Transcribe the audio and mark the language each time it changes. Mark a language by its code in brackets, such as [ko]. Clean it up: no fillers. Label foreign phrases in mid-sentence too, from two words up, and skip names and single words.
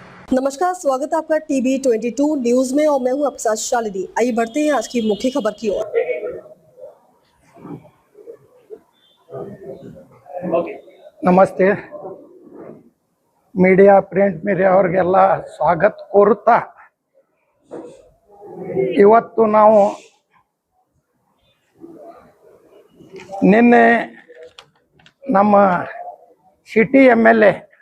[hi] नमस्कार, स्वागत है आपका टीवी 22 न्यूज में और मैं हूं आपके साथ शालिनी। आइए बढ़ते हैं आज की मुख्य खबर की ओर। [kn] ನಮಸ್ತೆ ಮೀಡಿಯಾ [en] print media [kn] ಅವರಿಗೆಲ್ಲ ಸ್ವಾಗತ ಕೋರುತ್ತಾ ಇವತ್ತು ನಾವು ನಿನ್ನೆ ನಮ್ಮ ಸಿಟಿ MLA